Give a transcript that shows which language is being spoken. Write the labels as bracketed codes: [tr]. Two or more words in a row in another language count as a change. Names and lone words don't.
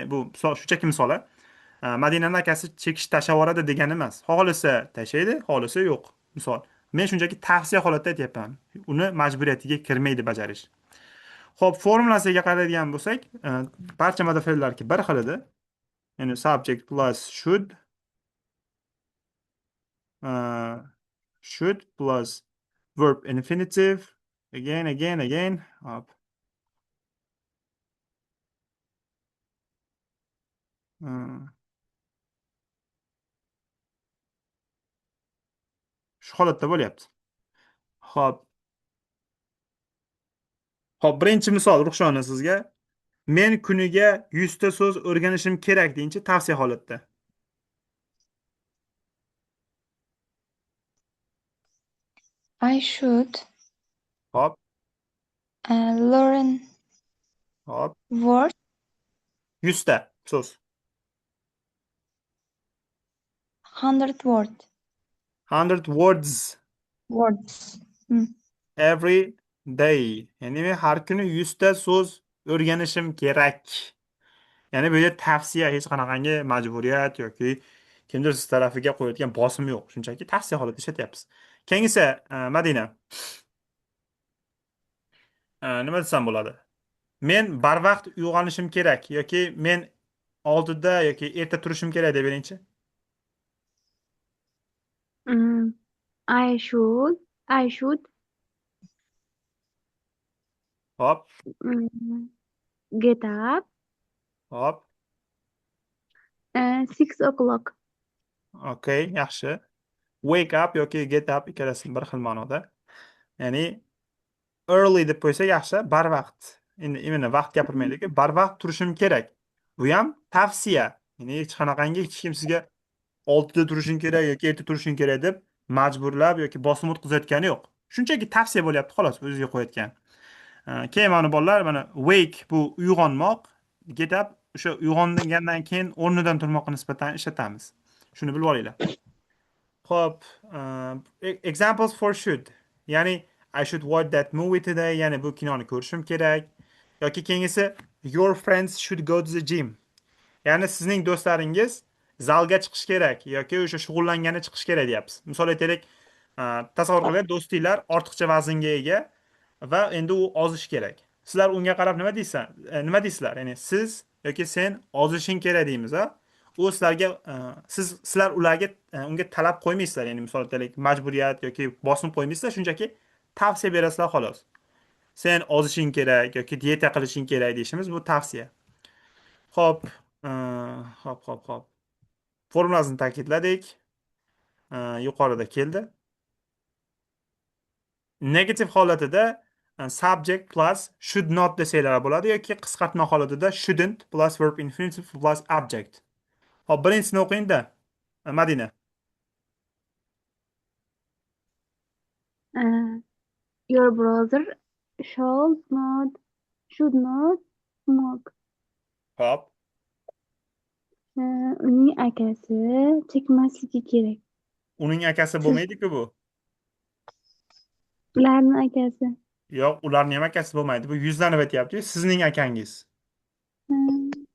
[uz] Bu misol shunchaki misol. Madinaning akasi chekishni tashlab yuboradi degani emas. Xohlasa tashlaydi, xohlasa yo'q. Misol. Men shunchaki tavsiya holatda aytyapman. Uni majburiyatiga kirmaydi bajarish. Xo'p, formulasiga qaraydigan bo'lsak, barcha modal fe'llarki bir xil edi. [en] Ya'ni subject plus uh, should plus verb infinitive again. [uz] Hop. Uh, Shu holatda bo'lyapti. Hop. Hop, birinchi misol Ruxshona sizga. Men kuniga 100 ta so'z o'rganishim kerak deyinchi tavsiya holatda. [en] I should [uz] Hop, [en] learn [uz] hop. [en] words [uz] 100 ta so'z. [en] 100 100 words. every day. [uz] Ya'ni men har kuni 100 ta so'z o'rganishim kerak. Ya'ni bu yerda tavsiya, hech qanaqangi majburiyat yoki kimdir siz tarafiga qo'yayotgan bosim yo'q. Shunchaki tavsiya holatida ishlatyapmiz. Keyingisi, Madina. Nima desam bo'ladi? Men barvaqt uyg'onishim kerak yoki men oldida yoki erta turishim kerak deb beringchi. [en] Mm, I should [uz] Hop, [en] get up [uz] hop. [en] 6 o'clock. [uz] Okay, yaxshi. [en] Wake up [uz] yoki [en] get up [uz] ikkalasi bir xil ma'noda. Ya'ni early deb qo'ysak yaxshi, barvaqt. Endi imенно vaqt gapirmaylik, barvaqt turishim kerak. Bu ham tavsiya. Ya'ni hech qanaqangi hech kim sizga 6 da turishing kerak yoki erta turishing kerak deb majburlab yoki bosim o'tkazayotgani yo'q. Shunchaki tavsiya bo'lyapti xolos, o'ziga qo'yayotgan. Keyin mana bolalar, mana wake bu uyg'onmoq, [en] get up [uz] o'sha uyg'ongandan keyin o'rnidan turmoqqa nisbatan ishlatamiz. Shuni bilib olinglar. Xo'p, [en] examples for should. Ya'ni I should watch that movie today. [uz] Ya'ni bu kinoni ko'rishim kerak. Yoki keyingisi [en] your friends should go to the gym. [uz] Ya'ni sizning do'stlaringiz zalga chiqish kerak yoki o'sha shug'ullangani chiqish kerak deyapmiz. Misol aytaylik, tasavvur qilaylik, do'stinglar ortiqcha vaznga ega va endi u ozish kerak. Sizlar unga qarab nima deysizlar? Ya'ni siz yoki sen ozishing kerak deymiz, a? U sizlarga sizlar ularga unga talab qo'ymaysizlar. Ya'ni misol aytaylik, majburiyat yoki bosim qo'ymaysizlar, shunchaki tavsiya berasizlar xolos. Sen ozishing kerak yoki dieta qilishing kerak deyishimiz bu tavsiya. Xo'p, e, xo'p. Formulasini ta'kidladik. Yuqorida keldi. Negativ holatida [en] subject plus should not [uz] desanglar bo'ladi yoki qisqartma holatida [en] shouldn't plus verb infinitive plus object. [uz] Hop, birinchisini o'qing-da, Madina. [en] Uh, your brother should not smoke. [uz] Hop, Uning akasi chekmasligi kerak. uning akasi Siz bo'lmaydi-ku bu. ularni akasi. Yo'q, ularning ham akasi bo'lmaydi. Bu yuzlanib aytyapti. Sizning akangiz. Hmm.